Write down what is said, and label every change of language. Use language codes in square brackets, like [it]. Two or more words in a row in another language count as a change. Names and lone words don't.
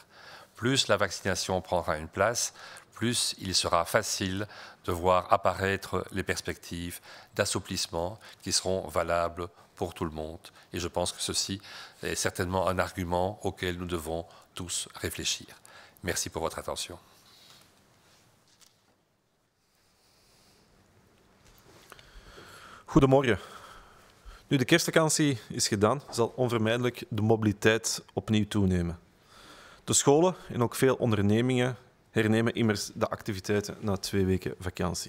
[fr] Plus la vaccination prendra une place, plus il sera facile de voir apparaître les perspectives d'assouplissement qui seront valables pour tout le monde. Et je pense que ceci est certainement un argument auquel nous devons tous réfléchir. Merci pour votre attention. [nl] Goedemorgen. Nu de kerstvakantie is gedaan, zal onvermijdelijk de mobiliteit opnieuw toenemen. De scholen en ook veel ondernemingen hernemen immers de activiteiten na 2 weken vakantie.